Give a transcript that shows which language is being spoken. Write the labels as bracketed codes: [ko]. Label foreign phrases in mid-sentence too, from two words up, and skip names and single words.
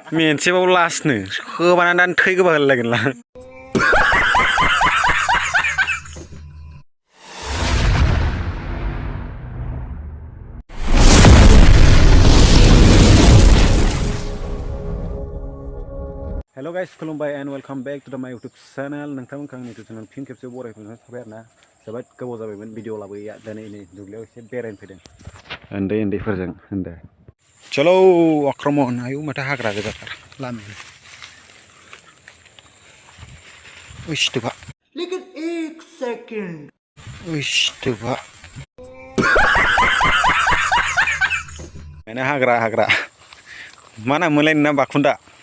[brx] मोनसेबाव लास्टनो होबाना दान थै गोबा होलायगोन लां [en] Hello guys, खुलुमबाय and welcome back to my YouTube channel. [brx] नोंथांमोनखौ आंनि [en] YouTube channel [brx] फिन खेबसे बरायफिननाय थाबाय आरोना जोबोद गोबाव जाबायमोन भिडिअ लाबोयैया दिनै नै दुब्लियाव एसे बेरायनो फैदों उन्दैफोरजों होनदो [hi] चलो आक्रमण [brx] आयौ माथो हाग्रा गोजाथार लामायाव उइसटोबा लेकिन 1 सेकंड उइसटोबा माने हाग्रा मा नाम मोनलाय नोंना बाखुन्दा